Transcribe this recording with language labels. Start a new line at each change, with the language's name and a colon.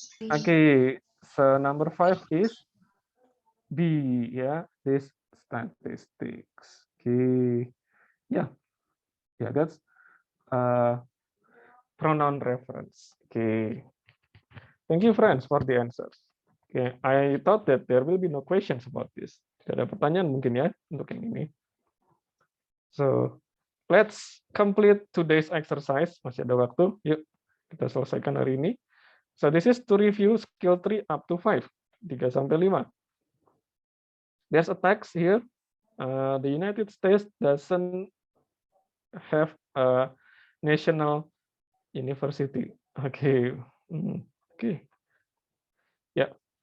English: Okay, so number 5 is B, ya, this statistics. Okay, yeah, that's pronoun reference. Okay, thank you, friends, for the answers. Okay, I thought that there will be no questions about this.
Indonesian: Tidak ada pertanyaan mungkin ya untuk yang ini.
English: So, let's complete today's exercise.
Indonesian: Masih ada waktu. Yuk, kita selesaikan hari ini.
English: So, this is to review skill 3 up to 5.
Indonesian: 3 sampai 5.
English: There's a text here. The United States doesn't have a national university. Okay. Okay. Yeah.